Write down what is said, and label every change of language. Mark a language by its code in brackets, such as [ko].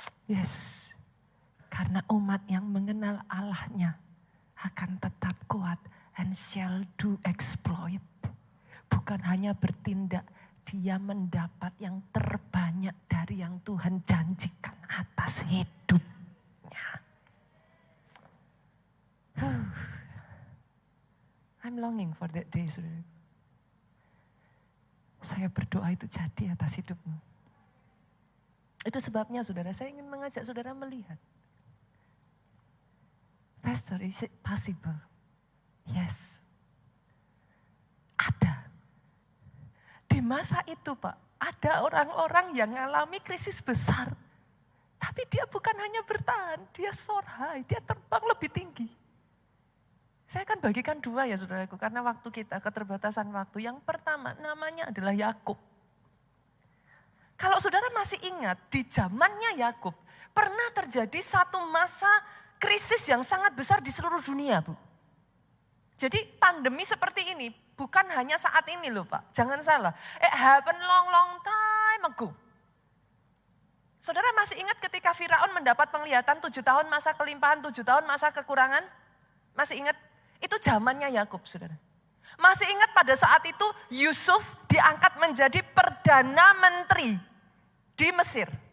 [id] Yes. Karena umat yang mengenal Allahnya akan tetap kuat [en] and shall do exploit. [id] Bukan hanya bertindak, dia mendapat yang terbanyak dari yang Tuhan janjikan atas hidupnya. [en] I'm longing for that day, saudara. [id] Saya berdoa itu jadi atas hidupmu. Itu sebabnya saudara, saya ingin mengajak saudara melihat. [en] Pastor, is it possible? Yes. [id] Ada. Di masa itu Pak, ada orang-orang yang mengalami krisis besar. Tapi dia bukan hanya bertahan, dia [en] soar high, [id] dia terbang lebih tinggi. Saya akan bagikan 2 ya saudaraku, karena waktu kita keterbatasan waktu. Yang pertama namanya adalah Yakub. Kalau saudara masih ingat, di zamannya Yakub pernah terjadi satu masa krisis yang sangat besar di seluruh dunia, Bu. Jadi pandemi seperti ini bukan hanya saat ini loh Pak, jangan salah. [en] It happened long time ago. [id] Saudara masih ingat ketika Firaun mendapat penglihatan 7 tahun masa kelimpahan, 7 tahun masa kekurangan? Masih ingat? Itu zamannya Yakub, saudara. Masih ingat pada saat itu Yusuf diangkat menjadi Perdana Menteri di Mesir.